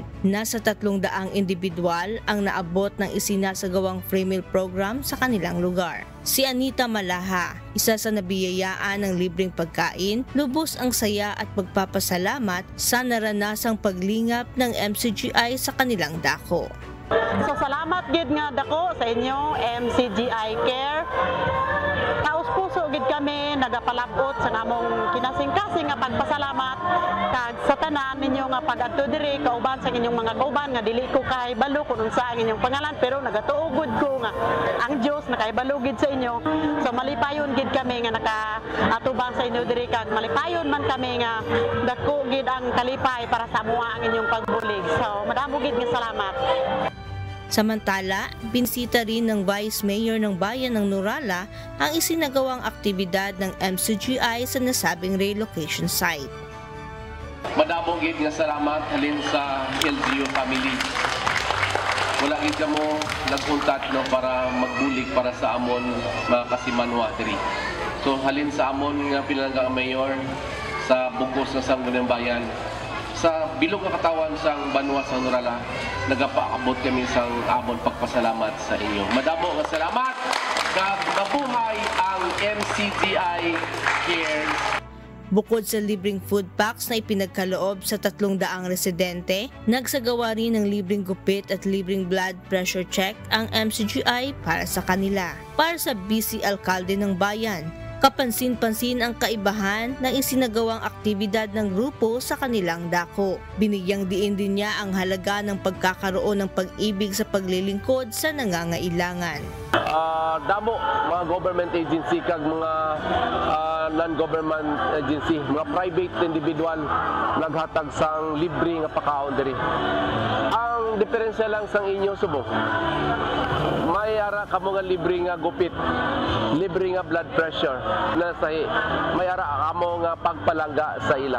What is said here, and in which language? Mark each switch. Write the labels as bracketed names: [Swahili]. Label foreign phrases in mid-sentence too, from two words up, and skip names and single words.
[Filipino] Nasa 300 individual ang naabot ng isinasagawang free meal program sa kanilang lugar. Si Anita Malaha, isa sa nabiyayaan ng libreng pagkain, lubos ang saya at pagpapasalamat sa naranasang paglingap ng MCGI sa kanilang dako. [Hiligaynon] So salamat gid nga dako sa inyo MCGI Care. Taos puso gid kami nagapalabot sa namong kinasing-kasing nga pagpasalamat kag sa tanan ninyo nga pag-adto diri kauban sa inyong mga kauban nga dili ko kahibalo kung unsa ang inyong pangalan, pero nagatuugod ko nga ang Dios nakahibalo gid sa inyo. So malipayon gid kami nga nakaatubang sa inyo diri kag malipayon man kami nga dako gid ang kalipay para sa amuha ang inyong pagbulig. So madamo gid nga salamat. [Filipino] Samantala, binisita rin ng Vice Mayor ng Bayan ng Nurala ang isinagawang aktibidad ng MCGI sa nasabing relocation site. [Hiligaynon] Madamong gid nga salamat halin sa LGU family. Wala gid kamo nagpuntat no para magbulig para sa amon mga kasimanwa diri. So halin sa amon nga pinangga mayor sa bugos ng Sangguniang Bayan, sa bilog nga katawan sang Banwa sa Nurala, nagapaabot kami sang amon pagpasalamat sa inyo. Madamo nga salamat kag mabuhay ang MCGI Cares. [Filipino] Bukod sa libreng food packs na ipinagkaloob sa 300 residente, nagsagawa rin ng libreng gupit at libreng [English] blood pressure [Filipino] check ang MCGI para sa kanila. Para sa BC Alkalde ng Bayan, kapansin-pansin ang kaibahan ng isinagawang aktibidad ng grupo sa kanilang dako. Binigyang diin din niya ang halaga ng pagkakaroon ng pag-ibig sa paglilingkod sa nangangailangan. [Hiligaynon] Damo mga [English] government agency [Hiligaynon] kag mga [English] non-government agency, [Hiligaynon] mga [English] private individual [Hiligaynon] naghatag sang libre nga pakaon diri. Ang diferensya lang sang inyo subok, may ara kamo nga libre nga gupit, libre nga [English] blood pressure [Hiligaynon] na sahi, may ara kamo nga pagpalangga sa ila.